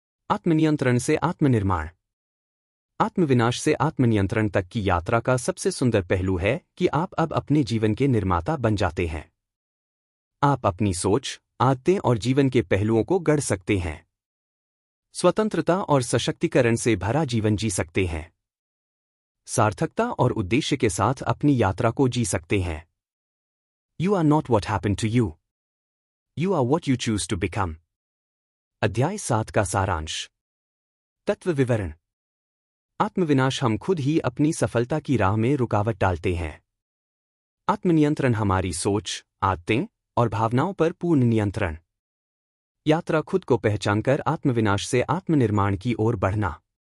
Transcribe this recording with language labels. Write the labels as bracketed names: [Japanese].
[Hindi] आत्मनियंत्रण से आत्मनिर्माण। आत्मविनाश से आत्मनियंत्रण तक की यात्रा का सबसे सुंदर पहलू है कि आप अब अपने जीवन के निर्माता बन जाते हैं। आप अपनी सोच, आदतें और जीवन के पहलुओं को गढ़ सकते हैं। स्वतंत्रता और सशक्तिकरण से भरा जीवन जी सकते हैं। सार्थकता और उद्देश्य के साथ अपनी यात्रा को जी सकते हैं। [English] You are not what happened to you. You are what you choose to become. [Hindi] अध्याय 7 का सारांश। तत्व विवरण। आत्मविनाश हम खुद ही अपनी सफलता की राह में रुकावट डालते हैं। आत्मनियंत्रण हमारी सोच, आदतें और भावनाओं पर पूर्ण नियंत्रण। यात्रा खुद को पहचानकर आत्मविनाश से आत्मनिर्माण की ओर बढ़ना।